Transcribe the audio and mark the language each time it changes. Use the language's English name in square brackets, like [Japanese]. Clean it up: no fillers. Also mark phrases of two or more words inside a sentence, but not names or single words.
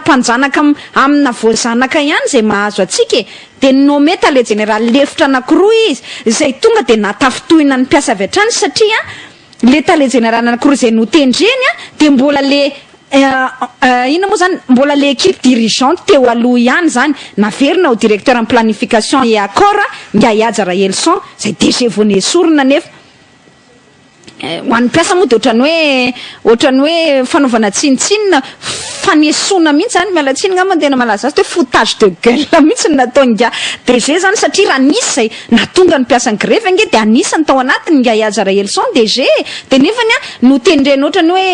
[Malagasy] mpanjanaka amina voazanaka ihany zay mahazo atsika de nome tale général lefitra anankiroa izy zay tonga de natafitohina ny mpiasa avy hatrany satria le tale général anankiroa zay notendreny de mbola le ina moa zany mbola le [French] équipe dirigeante [Malagasy] teo aloha ihany zany naverina [French] au directeur en planification et accord [Malagasy] nga Iadza Raelson zay DG voanesorina nefa ho an'ny mpiasa moa de ohatrany hoe fanaovana tsinitsinina fanesona mihitsy zany mialatsiny nga mandena malaza azy hoe [French] foutage de gueule [Malagasy] mihitsy natao nga DG zany satria raha nisy zay natonga ny mpiasa ny grève nge de anisany tao anatiny nga Iadza Raelson DG de nefany notendreny ohatrany